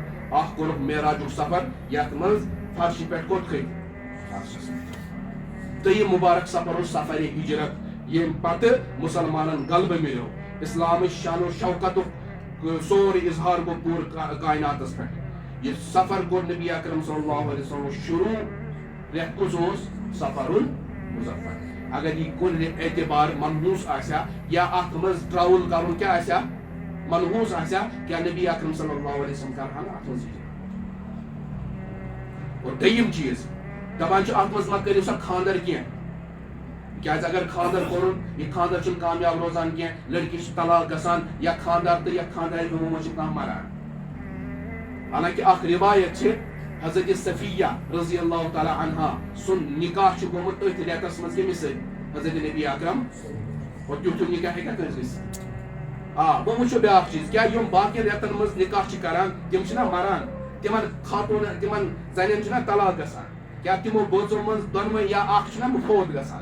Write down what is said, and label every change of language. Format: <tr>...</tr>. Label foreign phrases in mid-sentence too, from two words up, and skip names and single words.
<ks>اکھ کوٚرُکھ معراجُک سفر یتھ منٛز فرشہِ پٮ۪ٹھ کوٚت کھٔتۍ. دوٚیِم مُبارک سفر اوس سفرِ ہجرت ییٚمہِ پتہٕ مُسلمانن غلبہٕ مِلیو. اسلامٕچ شان و شوکتُک سورُے اظہار گوٚو پوٗرٕ کائناتس پٮ۪ٹھ. یہ سفر کوٚر نبی اکرم</ks> <ar>صلی اللہ علیہ وسلم</ar> <ks>شروع. رٮ۪تھ کُس اوس؟ سفرُل مظفر. اگر یہ کُنہِ اعتبار منحوس آسیا یا اتھ منٛز ٹرٛاوٕل کرُن کیٛاہ آسیا منحوس آسیا کیا نبی اکرم</ks> <ar>صلی اللہ علیہ وسلم</ar> <ks>کرہا نہٕ اتھ منٛز ہجرت. اور دوٚیِم چیٖز دپان چھِ اتھ منٛز مہ کٔرِو سا خاندر کینٛہہ کیٛازِ اگر خاندر کوٚرُن یہِ خاندر چھُنہٕ کامیاب روزان کینٛہہ. لڑکی چھِ طلاق گژھان یا خاندار تہٕ یا خاندارِ بیمو منٛز چھِ کانٛہہ مران. حالانکہِ اکھ روایت چھِ حضرت صفیہ</ks> <ar>رضی اللہ تعالیٰ عنہا</ar> <ks>سُن نکاح چھُ گوٚمُت أتھۍ رٮ۪تس منٛز کٔمِس سۭتۍ؟ حضرت نبی اکرم. اور تیُتھ نکاح ہیٚکیٛاہ کٲنٛسہِ گٔژھِتھ؟ وۄنۍ وٕچھو بیٛاکھ چیٖز کیٛاہ یِم باقین رٮ۪تن منٛز نکاح چھِ کران تِم چھِنہ مران تِمن خاتوٗن تِمن زنٮ۪ن چھُنہ طلاق گژھان کیٛاہ تِمو بٲژو منٛز دۄنوَے یا اکھ چھُنہ فوت گژھان.</ks>